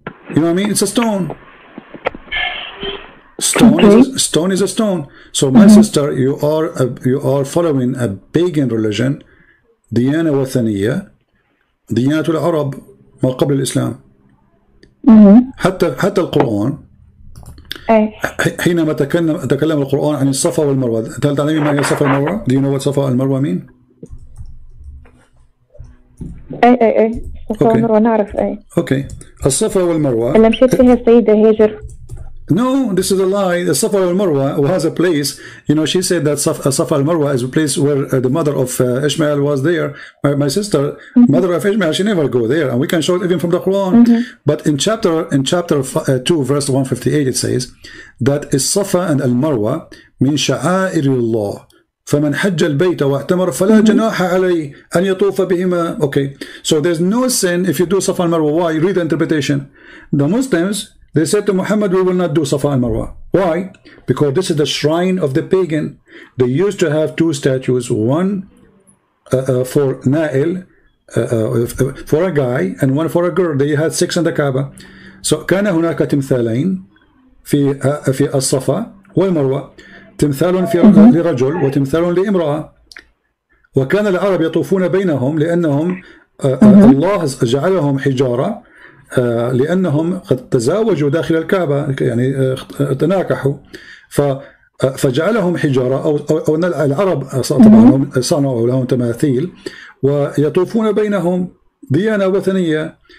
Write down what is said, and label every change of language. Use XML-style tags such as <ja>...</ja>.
<en>You know what I mean? It's a stone. Stone is a stone. So my sister, you are following a pagan religion,</en> <ar>ديانة وثنية, ديانة العرب ما قبل الإسلام. حتى القرآن حينما تكلم القرآن عن الصفا والمروة. هل تعلمين ما هي الصفا والمروة؟</ar> <en>Do you know what</en> <ar>صفا والمروة mean? اي الصفا والمروة نعرف. اوكي الصفا والمروة اللي مشيت فيها السيدة هاجر.</ar> <en>No, this is a lie. The Safa al-Marwa was a place, you know, she said that Safa al-Marwa is a place where the mother of Ishmael was there. My sister, mother of Ishmael, she never go there, and we can show it even from the Quran. But in chapter 2, verse 158, it says that Safa and al-Marwa</en> <ar>min sha'air Allah. فمن حج البيت واعتمر فلا جناح عليه أن يطوف بهما.</ar> <en>Okay, so there's no sin if you do Safa al-Marwa. Why? Read the interpretation. The Muslims, they said to Muhammad, we will not do Safa al-Marwa. Why? Because this is the shrine of the pagan. They used to have two statues, one for Na'il, for a guy, and one for a girl. They had 6 in the Kaaba.</en> <ar>So كان هناك تمثالين في الصفا والمروة، تمثال لرجل وتمثال لامرأة، وكان العرب يطوفون بينهم لأنهم الله جعلهم حجارة، لأنهم قد تزاوجوا داخل الكعبة، يعني تناكحوا، فجعلهم حجارة أو العرب طبعا صنعوا لهم تماثيل ويطوفون بينهم ديانة وثنية.</ar>